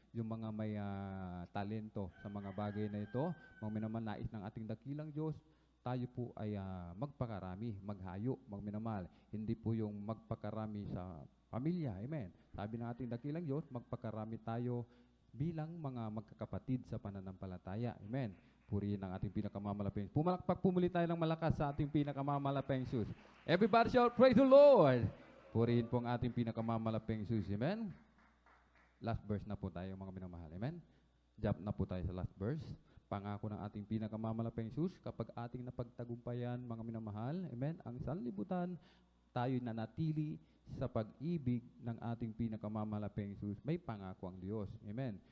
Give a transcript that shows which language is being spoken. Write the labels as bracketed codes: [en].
[tl] Yung mga may talento sa mga bagay na ito, mga minamahal, nais ng ating dakilang Diyos, tayo po ay magpakarami, maghayo, mga minamahal. Hindi po yung magpakarami sa pamilya. Amen? Sabi ng ating dakilang Diyos, magpakarami tayo bilang mga magkakapatid sa pananampalataya. Amen? Purihin ang ating pinakamamalaking Diyos. Pumalakpak, pumuli tayo ng malakas sa ating pinakamamalaking Diyos. [en] Everybody shout, praise the Lord! [tl] Purihin po ang ating pinakamamalaking Diyos. Amen? [en] Last verse [tl] na po tayo, mga minamahal. Amen? [en] Jump [tl] na po tayo sa [en] last verse. [tl] Pangako ng ating pinakamamalaking Diyos, kapag ating napagtagumpayan, mga minamahal, amen, ang sanlibutan, tayo nanatili sa pag-ibig ng ating pinakamamalaking Diyos. May pangako ang Diyos. Amen?